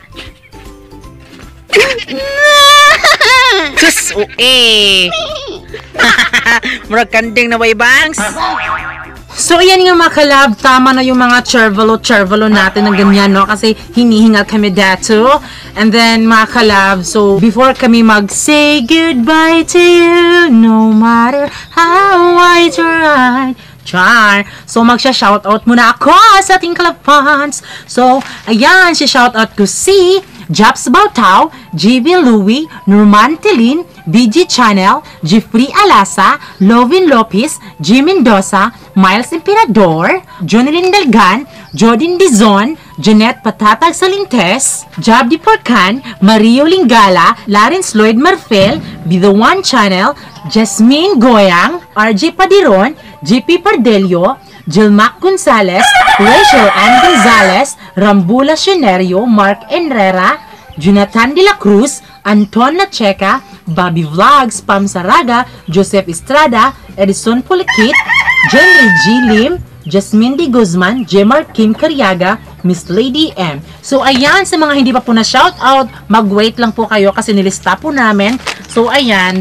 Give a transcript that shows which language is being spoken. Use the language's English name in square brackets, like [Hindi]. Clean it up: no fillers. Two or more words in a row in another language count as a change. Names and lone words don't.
[Cebuano] Diyos, Murag kanding na way bangs. [Filipino] So, ayan nga mga kalab, tama na yung mga chervalo natin ng ganyan, no? Kasi hinihingal kami dato. [English] And then, [Filipino] mga kalab, [English] so, before kami mag-say goodbye to you, no matter how I try. [Filipino] So, magsha-shoutout muna ako sa ating kalab fans. So, ayan, si-shoutout ko si Japs Bautao, GB Louie, Norman Telin, BG Channel, Jeffrey Alasa, Lovin Lopez, G Mendoza, Miles Emperador, Jonelyn Dalgan, Jodin Dizon, Jeanette Patatag Salintes, Jab Di Porcan, Mario Lingala, Lawrence Lloyd Marfel, Be The One Channel, Jasmine Goyang, RJ Padiron, JP Pardelio, Jilmac Gonzalez, Rachel Ann Gonzalez, Rambula Shenerio, Mark Enrera, Jonathan De La Cruz, Anton Nacheca, Bobby Vlogs, Pam Saraga, Joseph Estrada, Edison Pulikit, Jenry G. Lim, Jasmine D. Guzman, Jemar Kim Cariaga, Miss Lady M. So, ayan, sa mga hindi pa po na shoutout, mag-wait lang po kayo kasi nilista po namin. So, ayan.